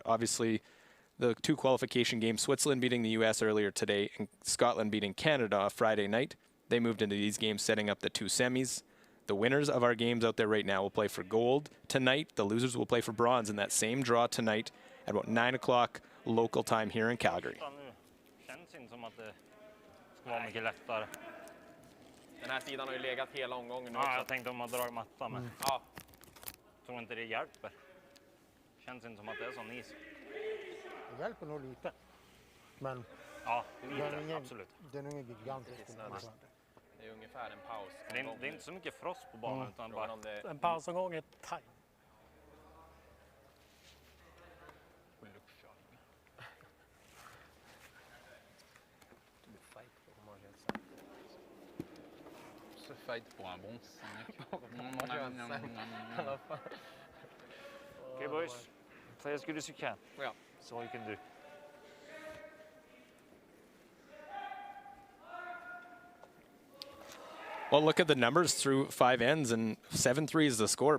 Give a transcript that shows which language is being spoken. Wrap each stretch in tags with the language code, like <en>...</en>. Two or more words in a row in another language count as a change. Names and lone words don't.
<en>Obviously, the 2 qualification games, Switzerland beating the US earlier today and Scotland beating Canada Friday night. They moved into these games, setting up the 2 semis. The winners of our games out there right now will play for gold tonight. The losers will play for bronze in that same draw tonight at about 9 o'clock local time here in Calgary.</en> <sv>Den här sidan har ju legat hela omgången nu Ja, också. jag tänkte om man drar mattan, men Ja. tror inte det hjälper. Känns inte som att det är sån is. Det hjälper nog lite. Men Ja, den lite, är ingen, absolut. den är ingen gigantisk. Det är ungefär en paus. Det är inte så mycket frost på banan, utan bara... En pausomgång är tajt. Så fight pour un bon 5.</sv> <en>Okay, boys. Play as good as you can. Yeah. That's all you can do. Well, look at the numbers through 5 ends, and 7-3 is the score.</en>